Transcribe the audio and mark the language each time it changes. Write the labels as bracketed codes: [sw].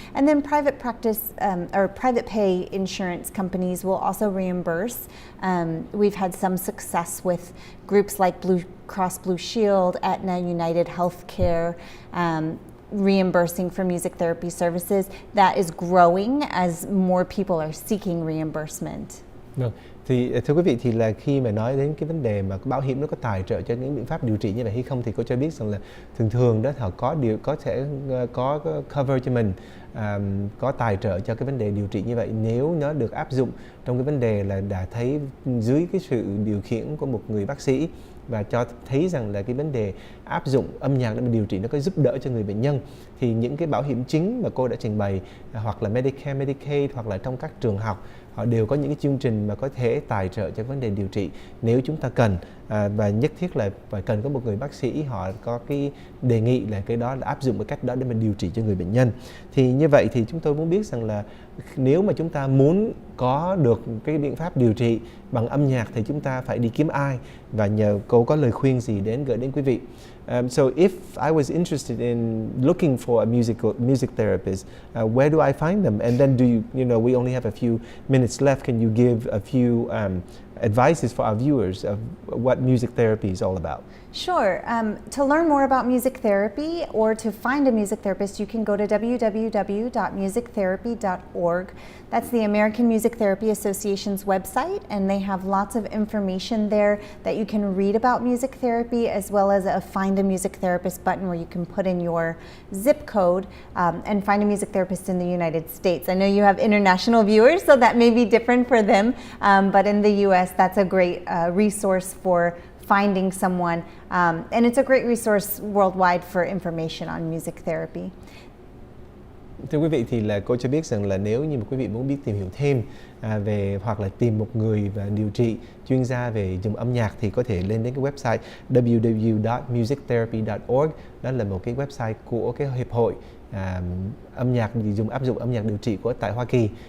[en] And then private practice or private pay insurance companies will also reimburse. We've had some success with groups like Blue Cross Blue Shield, Aetna, United Healthcare, reimbursing for music therapy services. That is growing as more people are seeking reimbursement. [vi] Vâng. Thì thưa quý vị, thì là khi mà nói đến cái vấn đề mà bảo hiểm nó có tài trợ cho những biện pháp điều trị như vậy hay không, thì cô cho biết rằng là thường thường đó họ có thể có cover cho mình, có tài trợ cho cái vấn đề điều trị như vậy nếu nó được áp dụng trong cái vấn đề là đã thấy dưới cái sự điều khiển của một người bác sĩ, và cho thấy rằng là cái vấn đề áp dụng âm nhạc để mà điều trị nó có giúp đỡ cho người bệnh nhân. Thì những cái bảo hiểm chính mà cô đã trình bày, hoặc là Medicare, Medicaid, hoặc là trong các trường học, họ đều có những cái chương trình mà có thể tài trợ cho vấn đề điều trị nếu chúng ta cần, và nhất thiết là phải cần có một người bác sĩ họ có cái đề nghị là cái đó là áp dụng cái cách đó để mình điều trị cho người bệnh nhân. Thì như vậy thì chúng tôi muốn biết rằng là nếu mà chúng ta muốn có được cái biện pháp điều trị bằng âm nhạc thì chúng ta phải đi kiếm ai, và nhờ cô có lời khuyên gì gửi đến quý vị. [en] So if I was interested in looking for a music therapist, where do I find them? And then we only have a few minutes left. Can you give a few advices for our viewers of what music therapy is all about? Sure. To learn more about music therapy or to find a music therapist, you can go to www.musictherapy.org. That's the American Music Therapy Association's website, and they have lots of information there that you can read about music therapy, as well as a Find a Music Therapist button where you can put in your zip code and find a music therapist in the United States. I know you have international viewers, so that may be different for them, but in the US, that's a great resource for finding someone, and it's a great resource worldwide for information on music therapy. [vi] Thưa quý vị, thì là cô cho biết rằng là nếu như mà quý vị muốn biết tìm hiểu thêm về, hoặc là tìm một người và điều trị chuyên gia về dùng âm nhạc, thì có thể lên đến cái website www.musictherapy.org. Đó là một cái website của cái hiệp hội âm nhạc áp dụng âm nhạc điều trị tại Hoa Kỳ.